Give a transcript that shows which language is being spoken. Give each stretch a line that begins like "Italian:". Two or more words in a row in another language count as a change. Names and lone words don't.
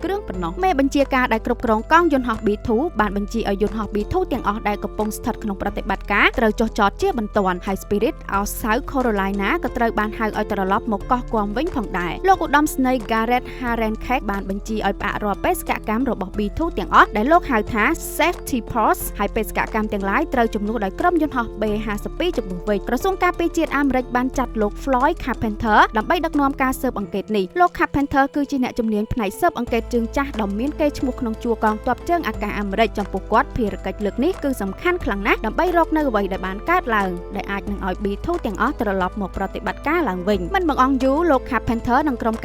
Khmer: គ្រឿងប៉ុណ្ណោះមេបញ្ជាការដែលគ្រប់គ្រងកងយន្តហោះ B2 បានបញ្ជាឲ្យយន្តហោះ B2 ទាំងអស់ដែលកំពុងស្ថិតក្នុងប្រតិបត្តិការត្រូវចុះចតជាបន្ទាន់ហើយ Spirit of South Carolina ក៏ត្រូវបានហៅឲ្យត្រឡប់មកកោះ Guam វិញផងដែរលោកឧត្តមស្នេហ៍ Garrett Harenkek បានបញ្ជាឲ្យផ្អាករាល់បេសកកម្មរបស់ B2 ទាំងអស់ដែលលោកហៅថា
English: safety pause
Khmer: ហើយបេសកកម្មទាំងឡាយត្រូវជំនួសដោយក្រុមយន្តហោះ B52 ជំនួសវិញក្រសួងការពារជាតិអាមេរិកបានចាត់លោក Floyd Carpenter ដើម្បីដឹកនាំ នាំការស៊ើបអង្កេតនេះលោក Carpenter គឺជាអ្នកជំនាញផ្នែកស៊ើបអង្កេតជើងចាស់ដ៏មានកេរ្តិ៍ឈ្មោះក្នុងជួរកងទ័ពជើងអាកាសអាមេរិកចំពោះគាត់ភារកិច្ចលើកនេះគឺសំខាន់ខ្លាំងណាស់ដើម្បីរកនៅអ្វីដែលបានកើតឡើងដែលអាចនឹងឲ្យ B2 ទាំងអស់ត្រឡប់មកប្រតិបត្តិការឡើងវិញមិនបង្អង់យូរលោក Carpenter និងក្រុម